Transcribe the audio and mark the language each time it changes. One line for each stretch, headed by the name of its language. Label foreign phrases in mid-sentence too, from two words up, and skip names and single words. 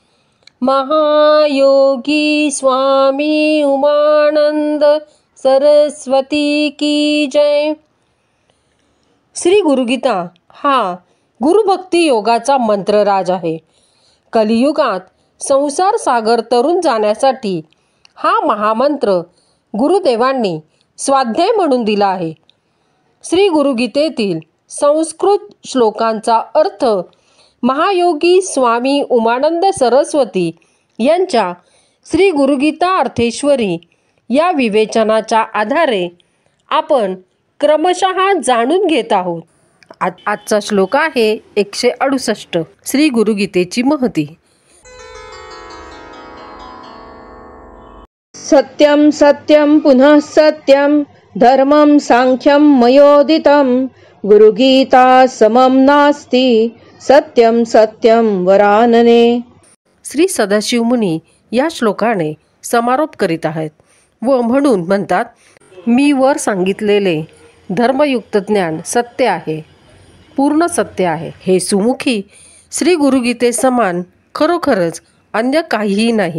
Marathi: महायोगी स्वामी उमानंद सरस्वती की जय। श्री गुरुगीता हा गुरुभक्ती योगाचा मंत्रराज आहे। कलियुगात संसार सागर तरुण जाण्यासाठी हा महामंत्र गुरुदेवांनी स्वाध्याय म्हणून दिला आहे। श्री गुरुगीतेतील संस्कृत श्लोकांचा अर्थ महायोगी स्वामी उमानंद सरस्वती यांच्या श्री गुरुगीता अर्थेश्वरी या विवेचनाच्या आधारे आपण क्रमशः जाणून घेत आहोत। आजचा श्लोक आहे 168 श्री गुरुगीतेची महती।
Sanskrit: सत्यं सत्यं पुनः सत्यं धर्मं सांख्यं मयोदितं गुरुगीता समं नास्ति सत्यं सत्यं वरानने।
Marathi: श्री सदाशिव मुनी या श्लोकाने समारोप करीत आहेत व म्हणून म्हणतात, मी वर सांगितलेले धर्मयुक्त ज्ञान सत्य आहे, पूर्ण सत्य आहे। हे सुमुखी श्री गुरुगीते समान खरोखरच अन्य काहीही नाही।